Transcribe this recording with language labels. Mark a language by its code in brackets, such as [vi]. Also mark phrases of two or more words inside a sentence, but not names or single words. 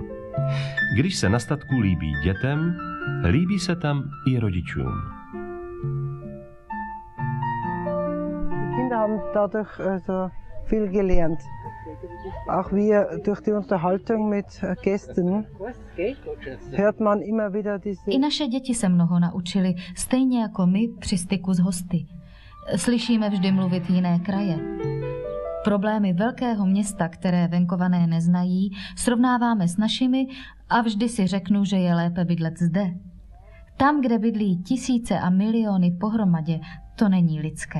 [cs] Když se na statku líbí dětem, líbí se tam i rodičům. [de] Die Kinder haben dadurch also viel gelernt. Auch wir durch die Unterhaltung mit Gästen hört man immer wieder diese... [cs] I naše děti se mnoho naučili, stejně jako my při styku s hosty. Slyšíme vždy mluvit jiné kraje. Problémy velkého města, které venkované neznají, srovnáváme s našimi a vždy si řeknu, že je lépe bydlet zde. Tam, kde bydlí tisíce a miliony pohromadě, to není lidské.